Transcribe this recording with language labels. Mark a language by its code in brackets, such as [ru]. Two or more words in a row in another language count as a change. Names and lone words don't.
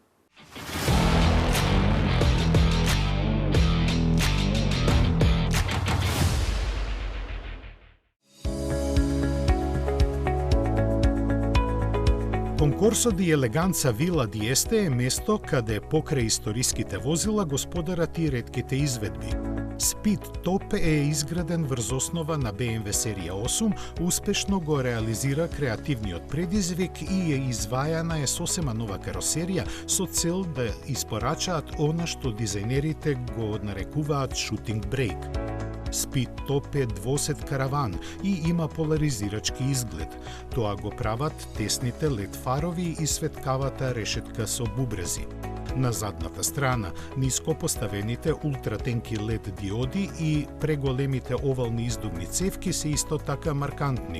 [mk] Конкурсот di Eleganza Villa di Este е место каде покрај историските возила господарат и ретките изведби. Speed Top е изграден врз основа на BMW серија 8, успешно го реализира креативниот предизвик и извајана е сосема нова каросерија со цел да испорачаат она што дизајнерите го нарекуваат [en] shooting brake. [mk] Speedtop е двосет караван и има поларизирачки изглед. Тоа го прават тесните лед фарови и светкавата решетка со бубрези. На задната страна, ниско поставените ултратенки LED диоди и преголемите овални издувни цевки се исто така маркантни.